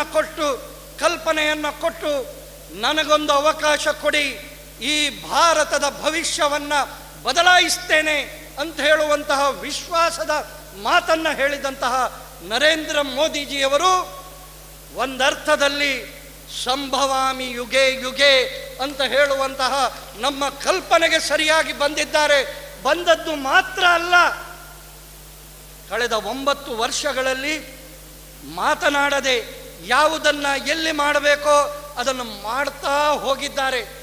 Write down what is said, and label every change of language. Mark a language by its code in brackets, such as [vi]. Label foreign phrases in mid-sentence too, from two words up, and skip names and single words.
[kn] ಕೊಟ್ಟು, ಕಲ್ಪನೆಯನ್ನು ಕೊಟ್ಟು, ನನಗೊಂದು ಅವಕಾಶ ಕೊಡಿ, ಈ ಭಾರತದ ಭವಿಷ್ಯವನ್ನು ಬದಲಾಯಿಸ್ತೇನೆ ಅಂತ ಹೇಳುವಂತಹ ವಿಶ್ವಾಸದ ಮಾತನ್ನು ಹೇಳಿದಂತಹ ನರೇಂದ್ರ ಮೋದಿಜಿಯವರು ಒಂದರ್ಥದಲ್ಲಿ [sa] ಸಂಭವಾಮಿ ಯುಗೇ ಯುಗೇ [kn] ಅಂತ ಹೇಳುವಂತಹ ನಮ್ಮ ಕಲ್ಪನೆಗೆ ಸರಿಯಾಗಿ ಬಂದಿದ್ದಾರೆ. ಬಂದದ್ದು ಮಾತ್ರ ಅಲ್ಲ, ಕಳೆದ 9 ವರ್ಷಗಳಲ್ಲಿ ಮಾತನಾಡದೆ ಯಾವುದನ್ನು ಎಲ್ಲಿ ಮಾಡಬೇಕೋ ಅದನ್ನು ಮಾಡ್ತಾ ಹೋಗಿದ್ದಾರೆ.